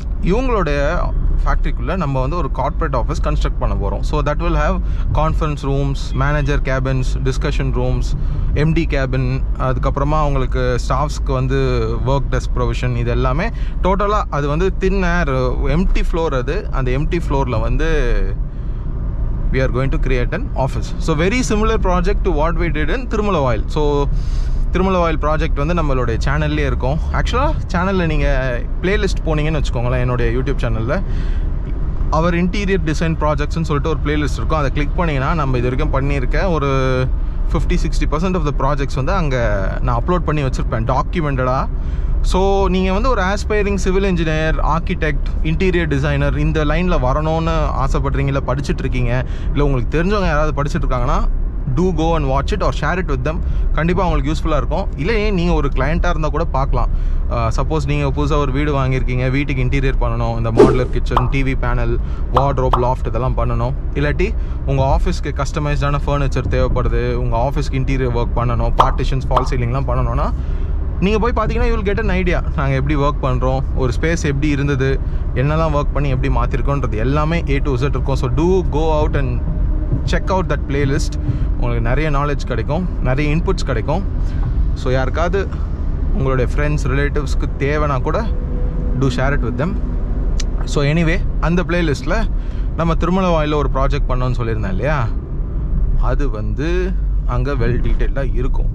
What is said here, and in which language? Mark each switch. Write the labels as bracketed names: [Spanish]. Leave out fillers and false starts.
[Tamil] இவங்களுடைய ஃபேக்ட்ரிக்குள்ளே நம்ம வந்து ஒரு கார்ப்பரேட் ஆஃபீஸ் கன்ஸ்ட்ரக்ட் பண்ண போகிறோம். [English] so that will have conference rooms, manager cabins, discussion rooms, MD cabin, [Tamil] அதுக்கப்புறமா அவங்களுக்கு ஸ்டாஃப்ஸ்க்கு வந்து ஒர்க் டெஸ்க் ப்ரொவிஷன், இது எல்லாமே டோட்டலாக அது வந்து தின் ஏர் எம்டி ஃப்ளோர். அது அந்த எம்டி ஃப்ளோரில் வந்து [English] we are going to create an office. So very similar project to what we did in Tirumala. [Tamil] So திருமலவாயில் project வந்து நம்மளுடைய சேனல்லே இருக்கும். ஆக்சுவலாக சேனலில் நீங்கள் பிளேலிஸ்ட் போனீங்கன்னு வச்சுக்கோங்களேன், என்னுடைய யூடியூப் சேனலில் அவர் இன்டீரியர் டிசைன் ப்ராஜெக்ட்ஸ்னு சொல்லிட்டு ஒரு பிளேலிஸ்ட் இருக்கும். அதை கிளிக் பண்ணிங்கன்னா நம்ம இது வரைக்கும் பண்ணியிருக்கேன் ஒரு 50-60% ஆஃப் த ப்ராஜெக்ட்ஸ் வந்து அங்கே நான் அப்லோட் பண்ணி வச்சுருப்பேன் டாக்குமெண்டடாக. ஸோ நீங்கள் வந்து ஒரு aspiring civil engineer, architect, interior designer இந்த லைனில் வரணும்னு ஆசைப்பட்றீங்க, இல்லை படிச்சுட்ருக்கீங்க, இல்லை உங்களுக்கு தெரிஞ்சவங்க யாராவது படிச்சுட்ருக்காங்கன்னா [English] do go and watch it or share it with them. [Tamil] கண்டிப்பாக அவங்களுக்கு யூஸ்ஃபுல்லாக இருக்கும். இல்லை நீங்கள் ஒரு கிளையண்ட்டாக இருந்தால் கூட பார்க்கலாம். சப்போஸ் நீங்கள் புதுசாக ஒரு வீடு வாங்கியிருக்கீங்க, வீட்டுக்கு இன்டீரியர் பண்ணணும், இந்த modular kitchen, TV panel, wardrobe, loft இதெல்லாம் பண்ணணும். இல்லாட்டி உங்கள் ஆஃபீஸ்க்கு கஸ்டமைஸ்டான ஃபர்னிச்சர் தேவைப்படுது, உங்கள் ஆஃபீஸ்க்கு இன்டீரியர் ஒர்க் பண்ணணும், பார்ட்டிஷன்ஸ், ஃபால் சீலிங்லாம் பண்ணணும்னா நீங்கள் போய் பார்த்தீங்கன்னா [English] You will get an idea. [Tamil] நாங்கள் எப்படி ஒர்க் பண்ணுறோம், ஒரு ஸ்பேஸ் எப்படி இருந்தது, என்னெல்லாம் ஒர்க் பண்ணி எப்படி மாற்றிருக்கோன்றது எல்லாமே A to Z இருக்கும். [English] So do go out and check out that playlist. [Tamil] உங்களுக்கு நிறைய நாலேஜ் கிடைக்கும், நிறைய இன்புட்ஸ் கிடைக்கும். ஸோ யாருக்காவது உங்களுடைய ஃப்ரெண்ட்ஸ், ரிலேட்டிவ்ஸ்க்கு தேவைன்னா கூட [English] do share it with them. [Tamil] So anyway அந்த பிளேலிஸ்ட்டில் நம்ம திருமலவாயில் ஒரு ப்ராஜெக்ட் பண்ணோன்னு சொல்லியிருந்தேன் இல்லையா, அது வந்து அங்கே வெல் டீட்டெயில்டாக இருக்கும்.